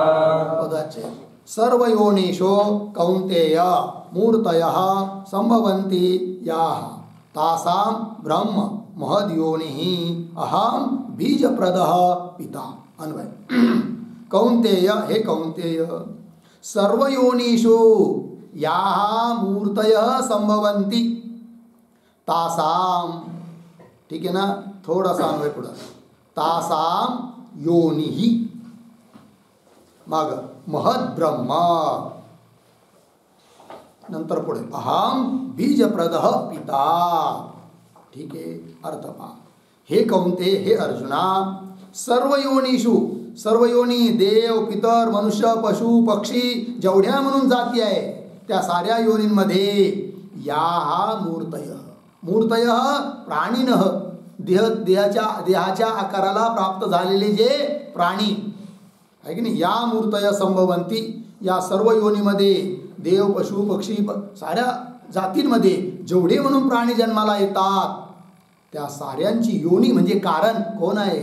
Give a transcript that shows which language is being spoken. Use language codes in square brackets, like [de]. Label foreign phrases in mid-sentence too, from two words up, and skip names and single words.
[sa] सर्व योनिषु कौन्तेय मूर्तयः संभवन्ति याः तासां ब्रह्म महद्योनिः अहं बीजप्रदः पिता. अन्वय. कौन्तेय, हे कौन्तेय, सर्व योनिषु याः मूर्तयः संभवन्ति तासां, [mr] ठीक आहे ना? थोडासा अन्वय पुढं. [sa] तासां योनिः मग महद ब्रह्म, [mr] नंतर पुढे [sa] अहम बीजप्रदः पिता. [mr] ठीक आहे. अर्थ पहा. हे कौन्ते, हे अर्जुना, [sa] सर्व योनिषु, [mr] सर्व योनी, देव पितर मनुष्य पशु पक्षी जेवढ्या म्हणून जाती आहे त्या साऱ्या योनींमध्ये या [sa] मूर्तय प्राणिनः, [mr] देहाच्या आकाराला प्राप्त झालेले जे प्राणी आहे की नाही, या [sa] मूर्तय संभवंती, [mr] या सर्व योनीमध्ये देव पशु पक्षी साऱ्या जातींमध्ये जेवढे म्हणून प्राणी जन्माला येतात त्या साऱ्यांची योनी म्हणजे कारण कोण आहे?